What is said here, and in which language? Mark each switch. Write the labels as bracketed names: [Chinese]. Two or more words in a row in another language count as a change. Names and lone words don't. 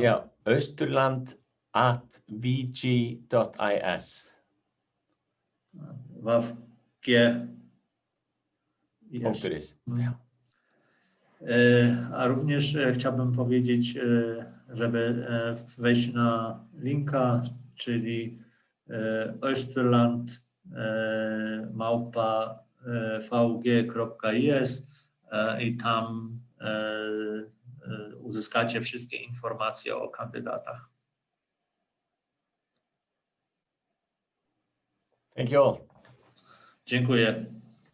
[English] Yeah, Austurland@vg.is. [Polish] A również chciałbym powiedzieć, żeby wejść na linka, czyli austurland@vg.is i tam uzyskacie wszystkie informacje o kandydatach. [English] Thank you all. [Polish] Dziękuję.